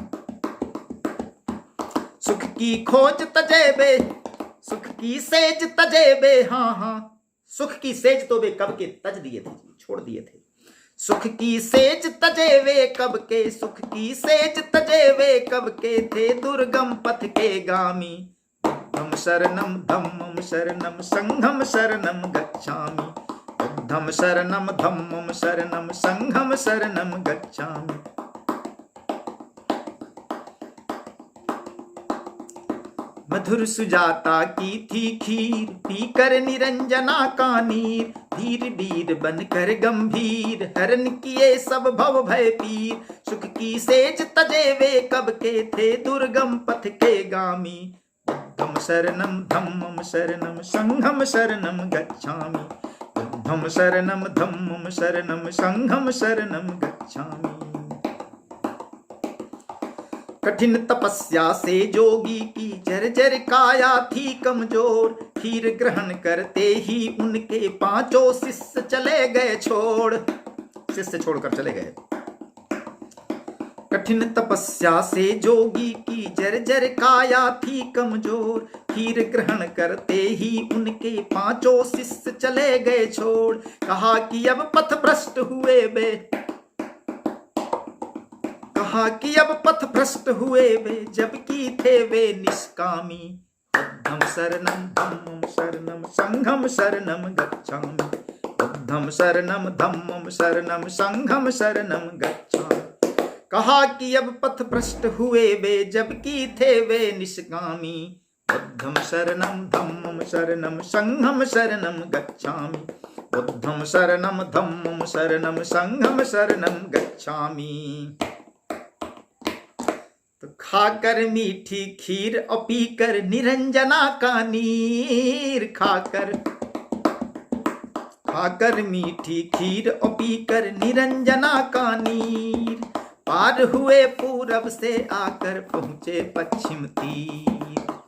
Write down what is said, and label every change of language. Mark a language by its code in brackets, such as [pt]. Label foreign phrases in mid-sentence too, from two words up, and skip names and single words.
[hi] सुख की खोज तजेबे, सुख की सेज तजेबे। हाँ हाँ, सुख की सेज तो वे कब के तज दिए थे, छोड़ दिए थे। सुख की सेज तजेवे कब के, सुख की सेज तजेवे कब के। थे दुर्गम पथ के गामी, [pi] बुद्धम शरणम धम्मम शरणम संघम शरणम गच्छामि। बुद्धम शरणम धम्मम शरणम संघम शरणम गच्छामि। [hi] मधुर सुजाता की थी खीर, पीकर निरंजना का नीर, धीर धीर बनकर गंभीर, हरण किए सब भव भय पीर, सुख की सेज तजे वे कब के थे, दुर्गम पथ के गामी, [pi] बुद्धम शरणम धम्मम शरणम संघम शरणम गच्छामि, बुद्धम शरणम धम्मम शरणम संघम शरणम गच्छामि। [hi] कठिन तपस्या से जोगी की जर्जर काया थी कमजोर, खीर ग्रहण करते ही उनके पांचों शिष्य चले गए छोड़, शिष्य छोड़कर चले गए। कठिन तपस्या से जोगी की जर्जर काया थी कमजोर, खीर ग्रहण करते ही उनके पांचों शिष्य चले गए छोड़, कहा कि अब पथ भ्रष्ट हुए वे, कहा कि अब पथ भ्रष्ट हुए वे, जबकि थे वे निष्कामी, [pi] बुद्धम शरणम धम्मम शरणम संघम शरणम गच्छामि, बुद्धम शरणम धम्मम शरणम संघम शरणम गच्छामि। [hi] कहा कि अब पथ भ्रष्ट हुए वे, जबकि थे वे निष्कामी, [pi] बुद्धम शरणम धम्मम शरणम संघम शरणम गच्छामि, बुद्धम शरणम धम्मम शरणम संघम शरणम गच्छामि। [hi] तो खाकर मीठी खीर और पीकर निरंजना का नीर, खाकर मीठी खीर और पीकर निरंजना का नीर, पार हुए पूरब से आकर पहुंचे पश्चिम तीर,